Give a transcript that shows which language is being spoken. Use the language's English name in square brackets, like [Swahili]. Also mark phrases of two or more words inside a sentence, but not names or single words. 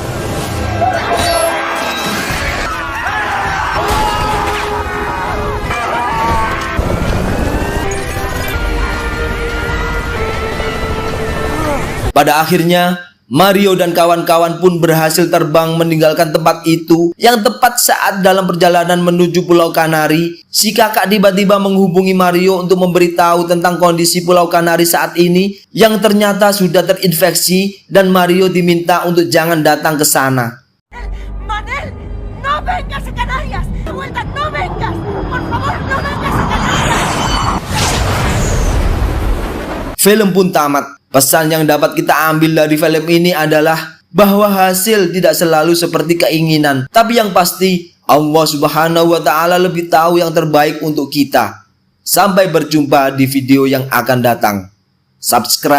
[Indonesian] Pada akhirnya Mario dan kawan-kawan pun berhasil terbang meninggalkan tempat itu. Yang tepat saat dalam perjalanan menuju Pulau Kanari, si kakak tiba-tiba menghubungi Mario untuk memberitahu tentang kondisi Pulau Kanari saat ini yang ternyata sudah terinfeksi dan Mario diminta untuk jangan datang ke sana. [Spanish] Manel, no vengas a Canarias. De vuelta, no vengas. Por favor, no vengas a Canarias. [Indonesian] Film pun tamat. Pesan yang dapat kita ambil dari film ini adalah bahwa hasil tidak selalu seperti keinginan, tapi yang pasti [Arabic] الله سبحانه وتعالى [Indonesian] lebih tahu yang terbaik untuk kita. Sampai berjumpa di video yang akan datang.